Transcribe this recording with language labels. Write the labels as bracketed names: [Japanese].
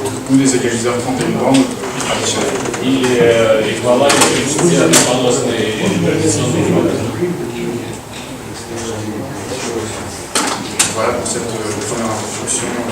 [French] Ou des égaliseurs 31 bandes traditionnels. [Russian] Или эквивалент 30 однополосной традиционной формы. [French] Voilà pour cette première introduction.